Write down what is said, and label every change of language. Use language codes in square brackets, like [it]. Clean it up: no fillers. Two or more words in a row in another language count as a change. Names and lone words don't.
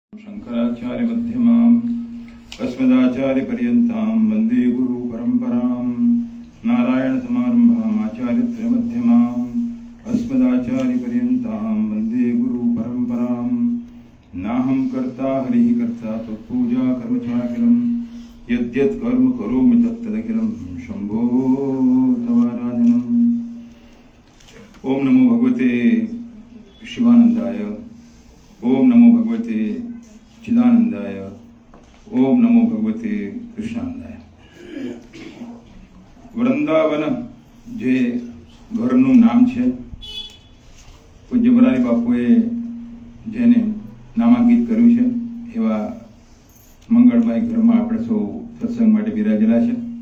[sa] शंकराचार्य मध्यमाम् अस्मदाचार्य पर्यन्ताम् वन्दे गुरु परम्पराम् नारायण समारम्भाम् आचार्य मध्यमाम् अस्मदाचार्य पर्यन्ताम् वन्दे गुरु परम्पराम् नाहं कर्ता हरिः कर्ता तत्पूजा कर्म चाखिलम् यद्यत् कर्म करोमि तत्तदखिलम् शम्भो तवाराधनम्। ओम नमो भगवते शिवानंदाय, ओम नमो भगवते चिदानंदाय, ओम नमो भगवते कृष्णानंदाय। [gu] વૃંદાવન જે ઘરનું નામ છે, પૂજ્ય મોરારી બાપુએ જેને નામાંકિત કર્યું છે એવા મંગળમય ઘરમાં આપણે સૌ સત્સંગ માટે બિરાજેલા છે।